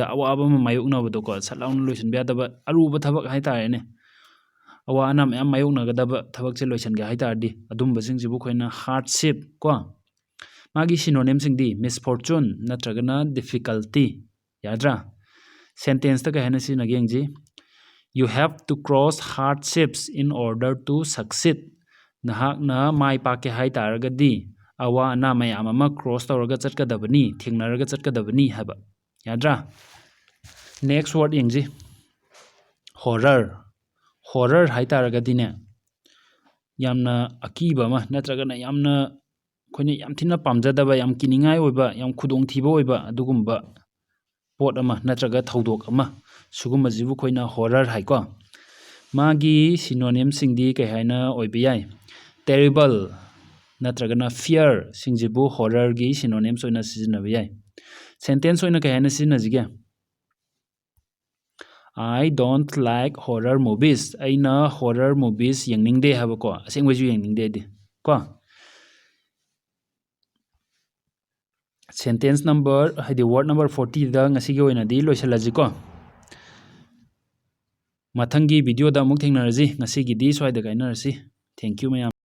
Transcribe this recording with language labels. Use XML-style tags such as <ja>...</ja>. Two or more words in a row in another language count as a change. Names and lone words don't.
<mni>ꯑꯋꯥꯕ ꯑꯃ ꯃꯥꯌꯣꯛꯅꯕꯗꯣꯀꯣ ꯁꯠ ꯂꯥꯎꯅ ꯂꯣꯏꯁꯤꯟꯕ ꯌꯥꯗꯕ ꯑꯔꯨꯕ ꯊꯕꯛ ꯍꯥꯏꯇꯥꯔꯦꯅꯦ ꯑꯋꯥ ꯑꯅꯥ ꯃꯌꯥꯝ ꯃꯥꯌꯣꯛꯅꯒꯗꯕ ꯊꯕꯛꯁꯦ ꯂꯣꯏꯁꯤꯟꯒꯦ ꯍꯥꯏꯇꯥꯔꯗꯤ ꯑꯗꯨꯝꯕꯁꯤꯡꯁꯤꯕꯨ ꯑꯩꯈꯣꯏꯅ hardship ꯀꯣ ꯃꯥꯒꯤ ꯁꯤꯅꯣꯅꯤꯝꯁꯤꯡꯗꯤ misfortune ꯅꯠꯇ꯭ꯔꯒꯅ difficulty ꯌꯥꯗ꯭ꯔꯥ ꯁꯦꯟꯇꯦꯟꯁꯇ ꯀꯩ ꯍꯥꯏꯅ ꯁꯤꯖꯤꯟꯅꯒꯦ ꯌꯦꯡꯁꯤ</mni> <en>you have to cross hardships in order to succeed</en> <mni>ꯅꯍꯥꯛꯅ ꯃꯥꯏ ꯄꯥꯛꯀꯦ ꯍꯥꯏꯇꯥꯔꯒꯗꯤ ꯑꯋꯥ ꯑꯅꯥ ꯃꯌꯥꯝ ꯑꯃ ꯀ꯭ꯔꯣꯁ ꯇꯧꯔꯒ ꯆꯠꯀꯗꯕꯅꯤ ꯊꯦꯡꯅꯔꯒ ꯆꯠꯀꯗꯕꯅꯤ ꯍꯥꯏꯕ ꯌꯥꯗ꯭ꯔꯥ</mni> <en>next word</en> <mni>ꯌꯦꯡꯁꯤ horror ꯍꯥꯏꯇꯥꯔꯒꯗꯤꯅꯦ ꯌꯥꯝꯅ ꯑꯀꯤꯕ ꯑꯃ ꯅꯠꯇ꯭ꯔꯒꯅ ꯌꯥꯝꯅ ꯑꯩꯈꯣꯏꯅ ꯌꯥꯝ ꯊꯤꯅ ꯄꯥꯝꯖꯗꯕ ꯌꯥꯝ ꯀꯤꯅꯤꯡꯉꯥꯏ ꯑꯣꯏꯕ ꯌꯥꯝ ꯈꯨꯗꯣꯡꯊꯤꯕ ꯑꯣꯏꯕ ꯑꯗꯨꯒꯨꯝꯕ ꯄꯣꯠ ꯑꯃ ꯅꯠꯇ꯭ꯔꯒ ꯊꯧꯗꯣꯛ ꯑꯃ ꯁꯤꯒꯨꯝꯕꯁꯤꯕꯨ ꯑꯩꯈꯣꯏꯅ ꯍꯣꯔꯔ ꯍꯥꯏꯀꯣ ꯃꯥꯒꯤ ꯁꯤꯅꯣꯅꯤꯝꯁꯤꯡꯗꯤ ꯀꯩ ꯍꯥꯏꯅ ꯑꯣꯏꯕ ꯌꯥꯏ ꯇꯦꯔꯤꯕꯜ ꯅꯠꯇ꯭ꯔꯒꯅ ꯐꯤꯌꯔ ꯁꯤꯡꯁꯤꯕꯨ ꯍꯣꯔꯔꯒꯤ ꯁꯤꯅꯣꯅꯤꯝꯁ ꯑꯣꯏꯅ ꯁꯤꯖꯤꯟꯅꯕ ꯌꯥꯏ ꯁꯦꯟꯇꯦꯟꯁ ꯑꯣꯏꯅ ꯀꯩ ꯍꯥꯏꯅ ꯁꯤꯖꯤꯟꯅꯁꯤꯒꯦ</mni> <en>I don't like horror movies</en> <mni>ꯑꯩꯅ</mni> <en>horror movies</en> <mni>ꯌꯦꯡꯅꯤꯡꯗꯦ ꯍꯥꯏꯕꯀꯣ ꯑꯁꯦꯡꯕꯩꯁꯨ ꯌꯦꯡꯅꯤꯡꯗꯦ ꯑꯩꯗꯤ ꯀꯣ</mni> <en>sentence number</en> <mni>ꯍꯥꯏꯗꯤ</mni> <en>word number</en> <mni>40ꯗ ꯉꯁꯤꯒꯤ ꯑꯣꯏꯅꯗꯤ ꯂꯣꯏꯁꯤꯜꯂꯁꯤꯀꯣ ꯃꯊꯪꯒꯤ ꯚꯤꯗꯤꯑꯣꯗ ꯑꯃꯨꯛ ꯊꯦꯡꯅꯔꯁꯤ ꯉꯁꯤꯒꯤꯗꯤ ꯁ꯭ꯋꯥꯏꯗ ꯀꯥꯏꯅꯔꯁꯤ</mni> <en>thank you</en> <mni>ꯃꯌꯥꯝ</mni>